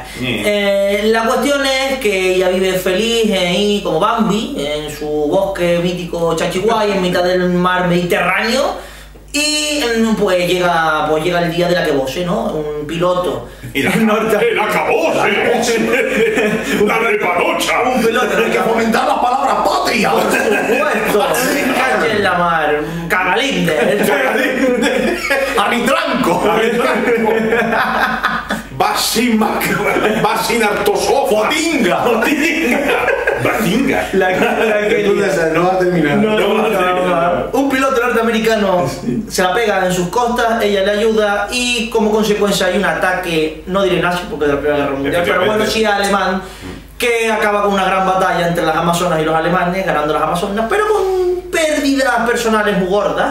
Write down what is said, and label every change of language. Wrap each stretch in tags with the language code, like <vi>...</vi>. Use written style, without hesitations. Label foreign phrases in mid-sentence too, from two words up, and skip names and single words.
<es>La cuestión es que ella vive feliz ahí como Bambi, en su bosque mítico Chachihuay, en mitad del mar Mediterráneo. Y pues llega el día de la Acabose, ¿no? Un piloto. ¡El acabose! ¡La repanocha! Un piloto. Hay que fomentar la palabra patria. Por supuesto. Cache en la mar. Cagalinde. Arritranco. Basinartosofo. Fotinga. Batinga. La que No va a terminar. No. Un piloto norteamericano se la pega en sus costas, ella le ayuda y como consecuencia hay un ataque, no diré nazi porque de la Primera Guerra Mundial, pero bueno, sí alemán, que acaba con una gran batalla entre las amazonas y los alemanes, ganando las amazonas, pero con pérdidas personales muy gordas.</es>